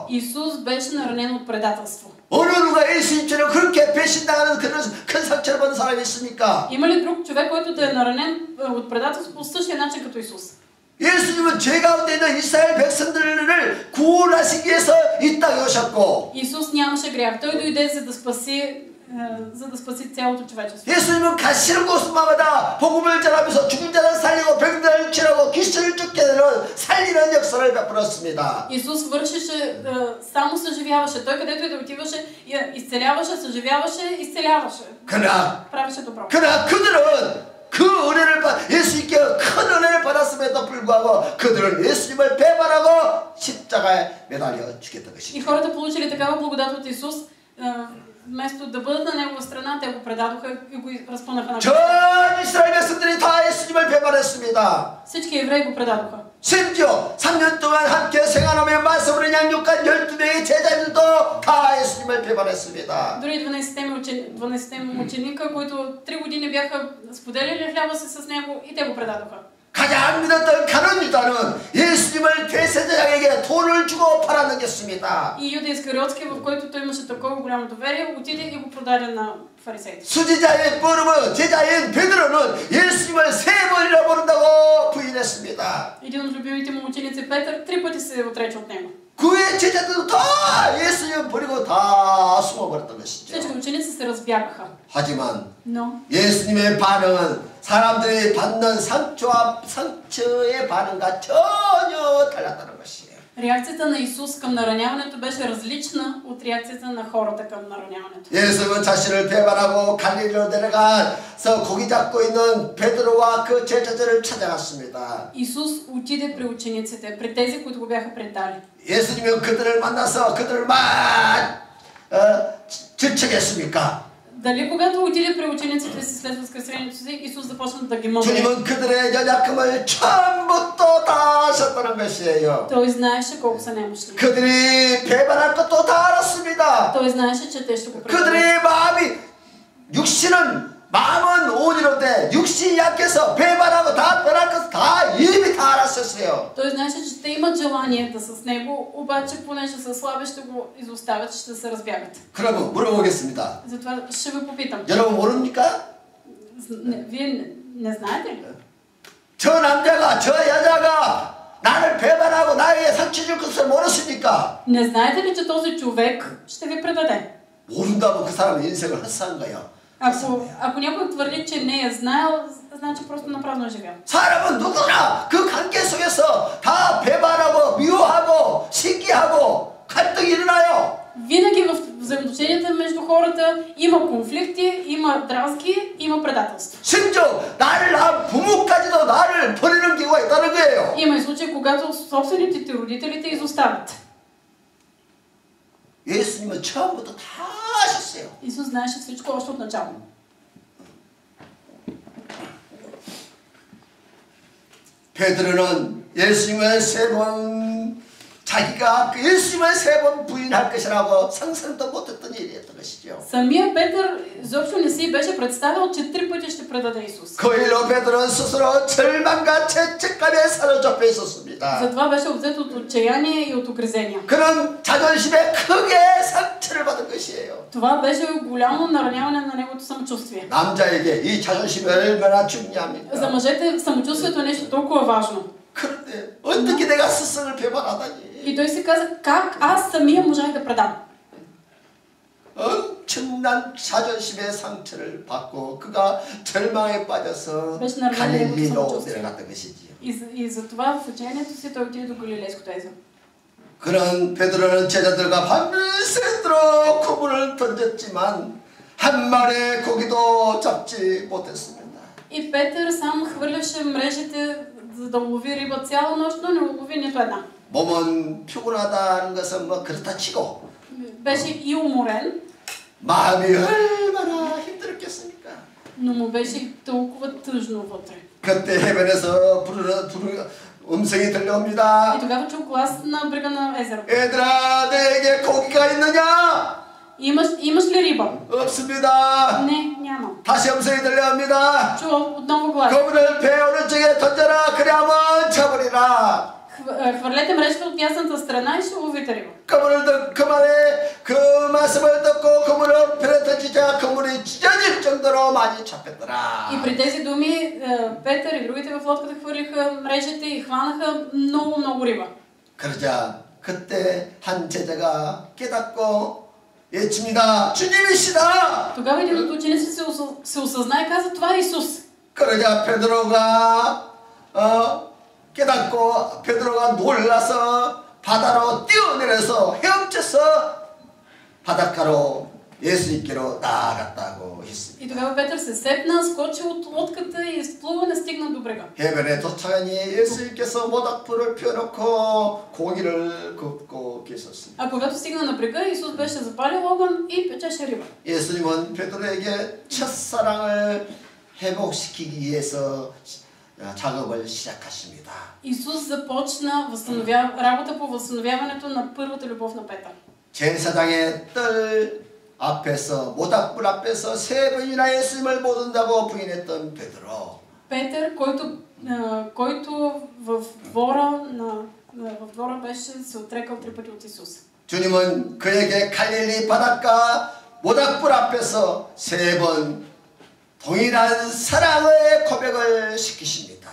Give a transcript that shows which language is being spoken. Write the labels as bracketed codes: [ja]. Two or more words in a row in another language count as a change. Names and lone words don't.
[bg] Исус беше наранен от предателство. [ko] 어느 누가 예수님처럼 그렇게 배신당하는 그런 큰 상처를 받은 사람이 있습니까? [bg] Има ли друг човек, който да е наранен от предателство по същия начин като Исус? [ko] 예수님은 죄 가운데 있는 이스라엘 백성들을 구원하시기 위해서 이 땅에 오셨고 [bg] Исус нямаше грях. Той дойде за да спаси цялото човечество. [ko] 예수님은 가시는 곳마다 복음을 전하면서 죽은 자를 살리고 병들을 치료하고 귀신을 쫓겨내는 살리는 역사를 베풀었습니다. [bg] Исус вършеше, само съживяваше. Той където и да отиваше, изцеляваше, съживяваше, изцеляваше. правеше добро. [ko] 그러나 그들은 그 은혜를 예수님께 큰 은혜를 받았음에도 불구하고 그들은 예수님을 배반하고 십자가에 매달려 죽였던 [bg] И [ko] 것입니다. [bg] хората получили такава благодат от Исус, вместо да бъдат на Негова страна, те го предадоха и го разпънаха на [ko] 전 이스라엘 백성들이 다 예수님을 배반했습니다. [bg] Всички евреи го предадоха. [ko] 심지어 3년 동안 함께 생활하며 말씀으로 양육한 12명의 제자들도 다 예수님을 배반했습니다. [bg] Дори 12 ученика, които 3 години бяха споделили хляба си с него, и те го предадоха. [ko] 가장 믿었던 가룟 유다는 예수님을 대제사장에게 돈을 주고 팔아넘겼습니다. [bg] И Юда Искариотски, в който той имаше такова голямо доверие, отиде и го продаде на фарисеите. [ko] 수지자의 뻐름은 제자인 베드로는 예수님을 3번이나 모른다고 부인했습니다. [bg] Един от любимите му ученици Петър 3 пъти се отрече от него. [ko] 그의 제자들도 다 예수님을 버리고 다 숨어버렸던 것이죠. [bg] Всички ученици се разбягаха. [ko] 하지만 [bg] Но [ko] 예수님의 반응은 사람들이 받는 상처의 반응과 전혀 달랐다는 것이에요. [bg] реакцията на Исус към нараняването беше различна от реакцията на хората към нараняването. [ko] 예수님은 자신을 배반하고 갈릴리로 내려가서 고기 잡고 있는 베드로와 그 제자들을 찾아갔습니다. [bg] Исус отиде при учениците, при тези, които го бяха предали. [ko] 예수님은 그들을 만나서 그들을 막 질책했습니까? [bg] Дали когато отиде при учениците си след възкресението си, Исус започна да ги мъмри? [ko] 주님은 그들의 연약함을 처음부터 다 아셨다는 것이에요. [bg] Той знаеше колко са немощни. [ko] 그들이 배반할 것도 다 알았습니다. [bg] Той знаеше, че те ще го предадат. [ko] 그들의 마음은 온이로되 육신이 약해서 배반하고 다 떠날 것을 다 이미 다 알았었어요. [bg] Той знаеше, че те имат желанието с него, обаче понеже са слаби, ще го изоставят, ще се разбягат. [ko] 그러면 물어보겠습니다. [bg] Затова ще ви попитам. [ko] 여러분 모릅니까? [bg] Вие не знаете ли? [ko] 저 남자가 저 여자가 나를 배반하고 나에게 상처 줄 것을 모르십니까? [bg] Не знаете ли, че този човек ще ви предаде? [ko] 모른다면 그 사람의 인생을 헛산 거예요. [bg] Ако някой твърди, че не е знаел, значи просто напразно е живял. [ko] 사람은 누구나 그 관계 속에서 다 배반하고 미워하고 시기하고 갈등이 일어나요. [bg] Винаги в взаимоотношенията между хората има конфликти, има дразги, има предателство. [ko] 심지어 나를 낳은 부모까지도 나를 버리는 경우가 있다는 거예요. [bg] Има и случаи, когато собствените ти родители те изоставят. [ko] 예수님은 처음부터 다 아셨어요. [bg] Исус знаеше всичко още от начало. [ko] 베드로는 예수님을 3번 자기가 예수님을 3번 부인할 것이라고 상상도 못했던 일이었던 것이죠. [bg] Самия Петър изобщо не си беше представил, че 3 пъти ще предаде Исус. [ko] 그 일로 베드로는 스스로 절망과 죄책감에 사로잡혀 있었습니다. [bg] Затова беше обзет от отчаяние и от угризения. [ko] 그는 자존심에 크게 상처를 받은 것이에요. [bg] Това беше голямо нараняване на неговото самочувствие. [ko] 남자에게 이 자존심이 얼마나 중요합니까? [bg] За мъжете самочувствието е нещо толкова важно. [ko] 그런데 어떻게 내가 스승을 배반하다니? [bg] И той си каза, как аз самия можах да предам. [ko] 엄청난 자존심의 상처를 받고 그가 절망에 빠져서 [bg] беше наранен [ko] 갈릴리로 [bg] неговото самочувствие. [ko] 내려갔던 것이지요. [bg] И затова в учението си той отиде до Галилейското езеро. [ko] 그런 베드로는 제자들과 밤새도록 그물을 던졌지만 한 마리의 고기도 잡지 못했습니다. [bg] И Петър сам хвърляше мрежите, за да лови риба цяла нощ, но не лови нито една. [ko] 몸은 피곤하다는 것은 뭐 그렇다 치고 [bg] Беше и уморен, [ko] 마음이 얼마나 힘들었겠습니까? [bg] но му беше толкова тъжно вътре. [ko] 그때 해변에서 부르는 음성이 들려옵니다. [bg] И тогава чу глас на брега на езеро. [ko] 얘들아, 너에게 고기가 있느냐? [bg] Имаш ли риба? [ko] 없습니다. [bg] Не, няма. [ko] 다시 음성이 들려옵니다. [bg] Чу отново глас. [ko] 그물을 배 오른쪽에 던져라. 그래야만 쳐버리라. [bg] Хвърлете мрежата от ясната страна и ще ловите риба. [ko] 그 말에 그 말씀을 듣고 그물을 배에 던지자 그물이 찢어질 정도로 많이 잡혔더라. [bg] И при тези думи Петър и другите в лодката хвърлиха мрежите и хванаха много риба. [ko] 그러자 그때 한 제자가 깨닫고 외칩니다. 주님이시다. [bg] Тогава един от учениците се осъзна и каза, това е Исус. [ko] 그러자 베드로가 깨닫고 베드로가 놀라서 바다로 뛰어내려서 헤엄쳐서 바닷가로 예수님께로 나아갔다고 했습니다. [bg] И тогава Петър се сепна, скочи от лодката и изплува, стигна до брега. [ko] 해변에 도착하니 예수님께서 모닥불을 펴놓고 고기를 굽고 계셨습니다. [bg] А когато стигна на брега, Исус беше запалил огън и печеше риба. [ko] 예수님은 베드로에게 첫사랑을 회복시키기 위해서 작업을 시작하십니다. [bg] Исус започна работа по възстановяването на първата любов на Петър. [ko] 제사장의 뜰 앞에서 모닥불 앞에서 3번이나 예수님을 못 온다고 부인했던 베드로. [bg] Петър, който в двора беше се отрекал 3 пъти от Исус. [ko] 주님은 그에게 갈릴리 바닷가 모닥불 앞에서 3번 동일한 사랑의 고백을 시키십니다.